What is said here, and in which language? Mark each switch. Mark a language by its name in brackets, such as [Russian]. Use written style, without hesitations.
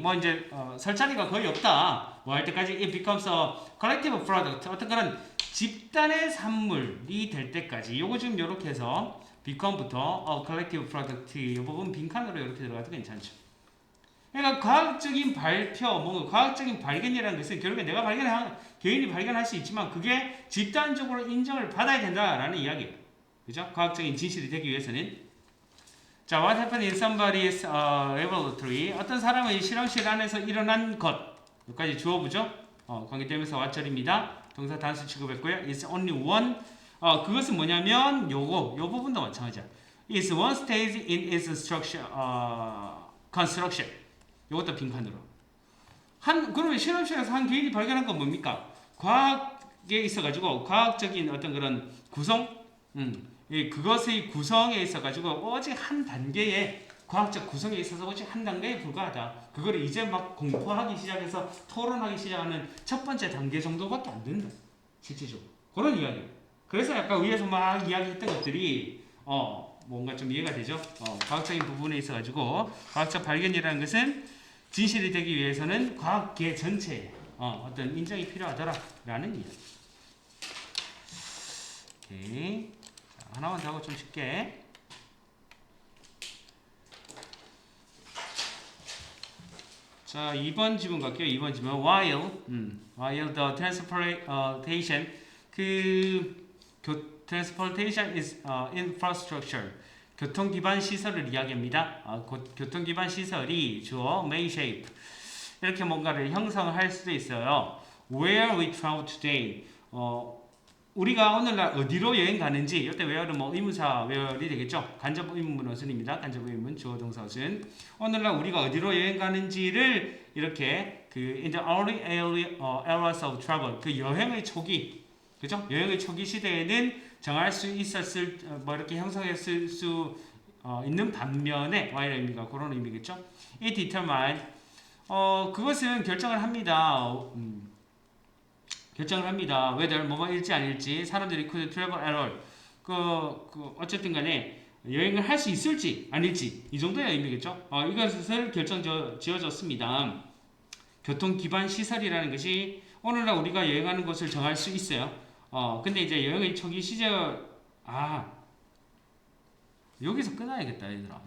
[Korean] 뭐 이제 설 자리가 거의 없다. 뭐 할 때까지 [English] it becomes a collective product. [Korean] 어떤 그런 집단의 산물이 될 때까지. 요거 지금 요렇게 해서 become부터 [English] collective product [Korean] 이 부분 빈칸으로 이렇게 들어가도 괜찮죠. 그러니까 과학적인 발표, 뭔가 과학적인 발견이라는 것은 결국에 내가 개인이 발견할 수 있지만 그게 집단적으로 인정을 받아야 된다라는 이야기예요. 그죠? 과학적인 진실이 되기 위해서는. [English] 자, what happened in somebody's laboratory. [Korean] 어떤 사람의 실험실 안에서 일어난 것. 여기까지 주어보죠. 관계되면서 왓절입니다. 동사 단수 취급했고요. [English] It's only one. [Korean] 그것은 뭐냐면 요 부분도 마찬가지야. [English] It's one stage in its structure, construction. [Korean] 요것도 빈칸으로. 그러면 실험실에서 한 개인이 발견한 건 뭡니까? 과학에 있어가지고 과학적인 어떤 그런 구성, 그것의 구성에 있어가지고 오직 한 단계의 과학적 구성에 있어서 오직 한 단계에 불과하다. 그거를 이제 막 공부하기 시작해서 토론하기 시작하는 첫 번째 단계 정도밖에 안 된다. 실질적으로. 그런 이야기예요. 그래서 약간 위에서 막 이야기했던 것들이 뭔가 좀 이해가 되죠. 과학적인 부분에 있어가지고 과학적 발견이라는 것은 진실이 되기 위해서는 과학계 전체에 어떤 인정이 필요하더라라는 이야기. 오케이. 자, 하나만 더 하고 좀 쉽게. 자, 2번 지문 갈게요. 2번 지문. [English] While the transportation transportation is infrastructure. [Korean] 교통 기반 시설을 이야기합니다. 교통 기반 시설이 주어 [English] may shape [Korean] 이렇게 뭔가를 형성할 수도 있어요. [English] Where we travel today. [Korean] 우리가 오늘날 어디로 여행 가는지. 이때 where는 뭐 의문사 where이 되겠죠. 간접 의문문 어순입니다. 간접 의문문 주어 동사 어순. 오늘날 우리가 어디로 여행 가는지를 이렇게 [English] in the early eras of travel [Korean] 그 여행의 초기, 그죠? 여행의 초기 시대에는 정할 수 있었을 뭐 이렇게 형성했을 수 있는 반면에 Y의 의미가 그런 의미겠죠. [English] It determine [Korean] 그것은 결정을 합니다. 결정을 합니다. [English] whether [Korean] 뭐뭐일지 아닐지 사람들이 [English] could travel at all. [Korean] 어쨌든 간에 여행을 할 수 있을지 아닐지 이 정도의 의미겠죠. 이것을 결정 지어졌습니다. 교통 기반 시설이라는 것이 오늘날 우리가 여행하는 곳을 정할 수 있어요. 근데 이제 여행의 초기 시절 여기서 끊어야겠다 얘들아.